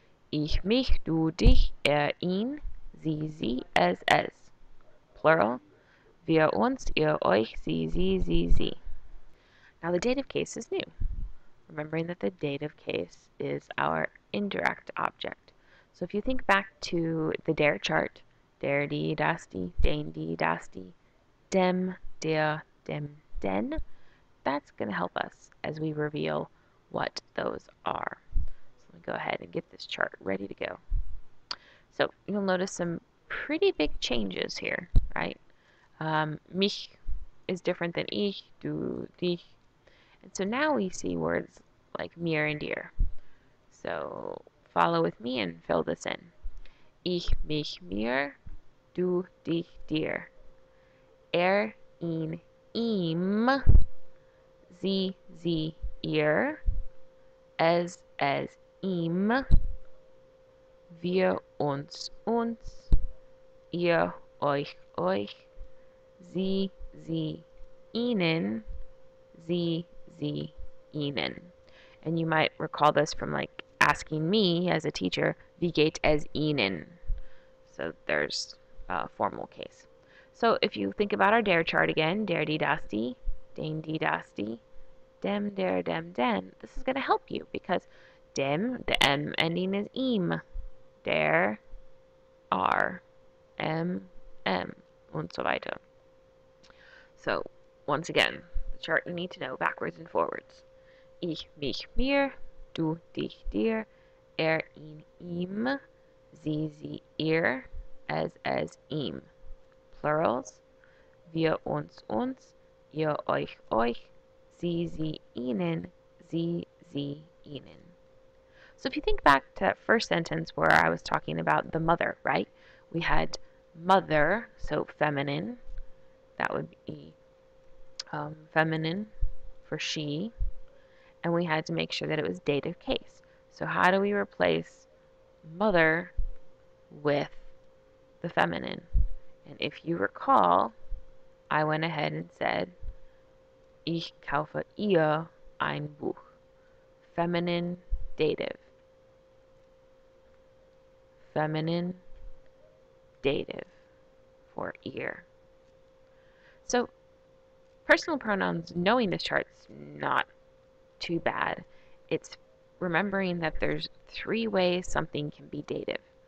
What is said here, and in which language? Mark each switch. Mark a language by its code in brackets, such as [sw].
[de] Ich, mich, du, dich, ihn, sie, es. Plural. Wir, uns, ihr, euch, sie, sie. [en] Now the dative case is new. Remembering that the dative case is our indirect object. So if you think back to the der chart, [de] der, die, das, die, den, die, das, die, dem, der, dem, den, [en] that's going to help us as we reveal what those are. So let me go ahead and get this chart ready to go. So you'll notice some pretty big changes here, right? Mich is different than ich, du, dich. And so now we see words like mir and dir. So follow with me and fill this in. [de] Ich, mich, mir, du, dich, dir. Ihn, ihm, sie, ihr, es, ihm, wir, uns, ihr, euch, sie, ihnen, sie, ihnen. [en] And you might recall this from like asking me as a teacher, [de] wie geht es ihnen? [en] So there's a formal case. So if you think about our der chart again, [de] der, die, das, die, den, die, das, die, dem, der, dem, den, [en] this is going to help you because dem, the M ending is ihm, der, R, M, [de] und so weiter. [en] So once again, the chart you need to know backwards and forwards. [de] Ich, mich, mir, du, dich, dir, ihn, ihm, sie, ihr, es, ihm. Plurals. Wir, uns, ihr, euch, sie, ihnen, sie, ihnen. [en] So if you think back to that first sentence where I was talking about the mother, right? We had mother, so feminine. That would be feminine for she. And we had to make sure that it was dative case. So how do we replace mother with the feminine? And if you recall, I went ahead and said, [de] ich kaufe ihr ein Buch. [en] Feminine dative. Feminine dative for ear. So personal pronouns, knowing this chart's not too bad. It's remembering that there's 3 ways something can be dative.